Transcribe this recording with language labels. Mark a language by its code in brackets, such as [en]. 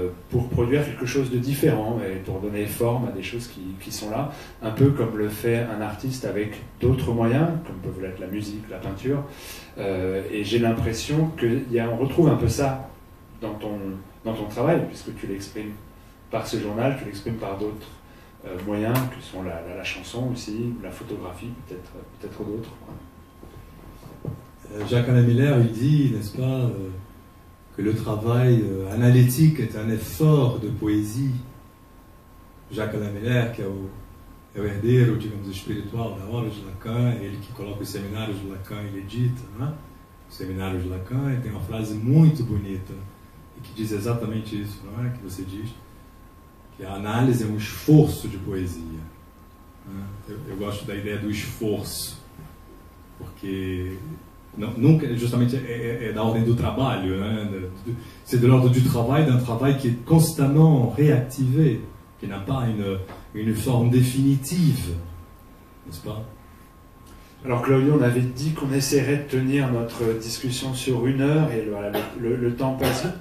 [fr] pour produire quelque chose de différent et pour donner forme à des choses qui sont là, un peu comme le fait un artiste avec d'autres moyens, comme peuvent l'être la musique, la peinture, et j'ai l'impression qu'on retrouve un peu ça dans ton travail, puisque tu l'exprimes par ce journal, tu l'exprimes par d'autres moyens, que sont la chanson aussi, la photographie, peut-être d'autres. Jacques-Alain Miller, il dit, n'est-ce pas, que le travail analytique est un effort de poesie. [pt] Jacques-Alain Miller, que é o herdeiro, digamos, espiritual da obra de Lacan, ele que coloca os seminários de Lacan, ele edita, né? Os seminários de Lacan, e tem uma frase muito bonita, e que diz exatamente isso, não é? Que você diz, que a análise é um esforço de poesia. Né? Eu gosto da ideia do esforço, porque nunca, justamente, é da ordem do trabalho, né? [fr] C'est de l'ordre du travail, d'un travail qui est constamment réactivé, qui n'a pas une forme définitive, n'est-ce pas? Alors Claudio, on avait dit qu'on essaierait de tenir notre discussion sur 1 heure, et le temps passe vite.